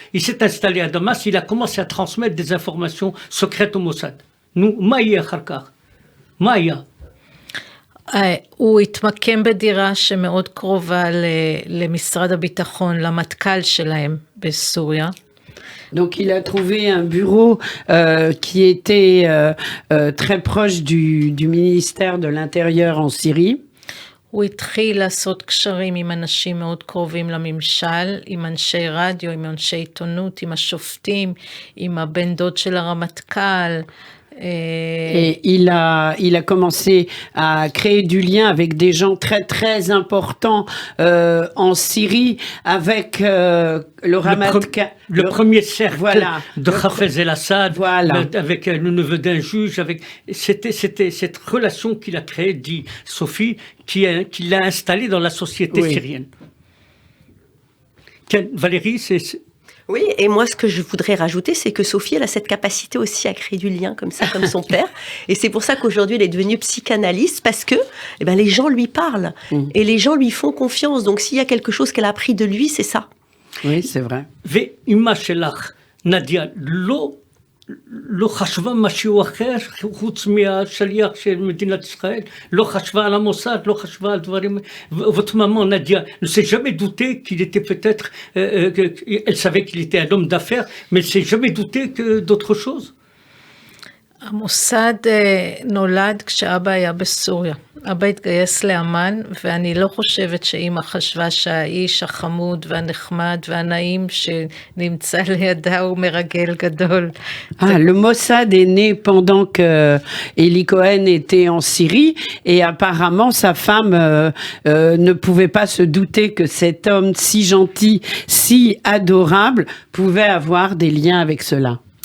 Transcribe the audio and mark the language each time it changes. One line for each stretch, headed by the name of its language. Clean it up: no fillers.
French: Il s'est installé à Damas, il a commencé à transmettre des informations secrètes au Mossad.
Hebrew: נו, מה יהיה אחר כך? מה היה? הוא התמקם בדירה שמאוד קרובה למשרד הביטחון, למטכ"ל שלהם בסוריה.
French: Donc il a trouvé un bureau qui était très proche du ministère de l'Intérieur en Syrie.
Hebrew: הוא התחיל לעשות קשרים עם אנשים מאוד קרובים לממשל, עם אנשי רדיו, עם אנשי עיתונות, עם השופטים, עם הבן דוד של הרמטכ"ל.
French: Et il a commencé à créer du lien avec des gens très très importants en Syrie, avec le Ramatkal. Le premier cercle de Hafez el-Assad, voilà. Avec le neveu d'un juge. C'était cette relation qu'il a créée, dit Sophie, qui l'a installé dans la société syrienne. Valérie, Oui, et moi, ce que je voudrais rajouter, c'est que Sophie, elle a cette capacité aussi à créer du lien comme ça, comme son père. Et c'est pour ça qu'aujourd'hui, elle est devenue psychanalyste, parce que les gens lui parlent. Et les gens lui font confiance. Donc, s'il y a quelque chose qu'elle a appris de lui, c'est ça. Oui, c'est vrai.
Hebrew: ואמא שלך, נדיה, לא חשבה משהו אחר, חוץ מהשליח של מדינת ישראל, לא חשבה על המוסד, לא חשבה על דברים,
French: votre maman, Nadia, ne s'est jamais douté qu'il était peut-être, elle savait qu'il était un homme d'affaires, mais elle ne s'est jamais douté que d'autre chose.
Hebrew: המוסד נולד כשאבא היה בסוריה. אבא התגייס לאמן, ואני לא חושבת שאמא חשבה שהאיש החמוד והנחמד והנעים שנמצא לידה הוא מרגל גדול.
French: Le Mossad est né pendant que Eli Cohen était en Syrie et apparemment sa femme ne pouvait pas se douter que cet homme si gentil, si adorable pouvait avoir des liens avec cela.